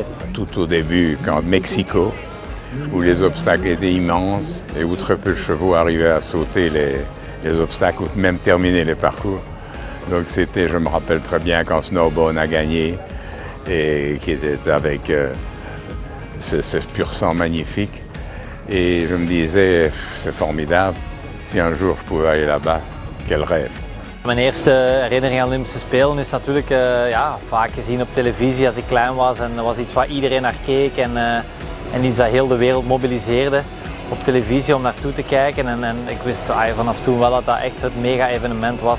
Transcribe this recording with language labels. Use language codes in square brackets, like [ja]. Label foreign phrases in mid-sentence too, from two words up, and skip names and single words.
[fr] Tout au début, quand Mexico, où les obstacles étaient immenses et où très peu de chevaux arrivaient à sauter les obstacles ou même terminer les parcours. Donc c'était, je me rappelle très bien quand Snowbone a gagné et qui était avec ce pur sang magnifique. Et je me disais, c'est formidable, si un jour je pouvais aller là-bas, quel rêve. [nl] Mijn eerste herinnering aan Olympische Spelen is natuurlijk vaak gezien op televisie als ik klein was. En dat was iets waar iedereen naar keek en iets dat heel de wereld mobiliseerde op televisie om naartoe te kijken. En ik wist vanaf toen wel dat dat echt het mega-evenement was.